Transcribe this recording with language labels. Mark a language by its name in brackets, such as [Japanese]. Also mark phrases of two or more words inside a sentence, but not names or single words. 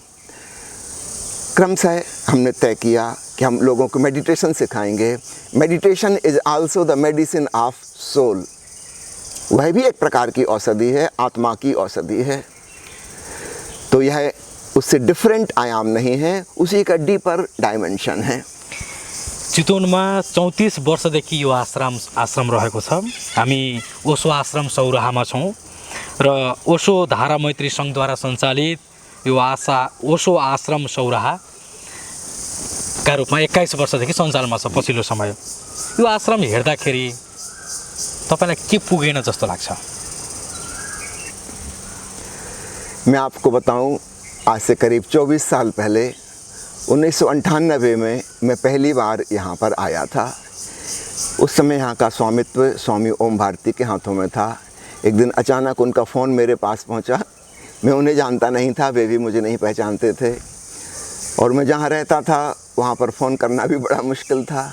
[Hindi] क्रमशः हमने तय किया कि हम लोगों को मेडिटेशन सिखाएंगे। [English] Meditation is also the medicine of soul. [Hindi] वह भी एक प्रकार की औषधि है, आत्मा की औषधि है। तो यह उससे डिफरेंट आयाम नहीं है, उसी का [English] deeper dimension [Hindi] है। [Nepali] चितवनमा 34 वर्षदेखि यो आश्रम रहेको छ। हामी ओशो आश्रम सौराहामा छौँ र ओशो धारा मैत्री सङ्घद्वारा सञ्चालित यो ओशो आश्रम सौराहाका रूपमा 21 वर्षदेखि सञ्चालनमा छ पछिल्लो समय। यो आश्रम हेर्दाखेरि तपाईँलाई के पुगेन जस्तो लाग्छ? [Hindi] मैं आपको बताऊं, आज से करीब 24 साल पहले 1998 में मैं पहली बार यहाँ पर आया था। उस समय यहाँ का स्वामित्व स्वामी ओम भारती के हाथों में था। एक दिन अचानक उनका फ़ोन मेरे पास पहुँचा। मैं उन्हें जानता नहीं था, वे भी मुझे नहीं पहचानते थे, और मैं जहाँ रहता था वहाँ पर फ़ोन करना भी बड़ा मुश्किल था।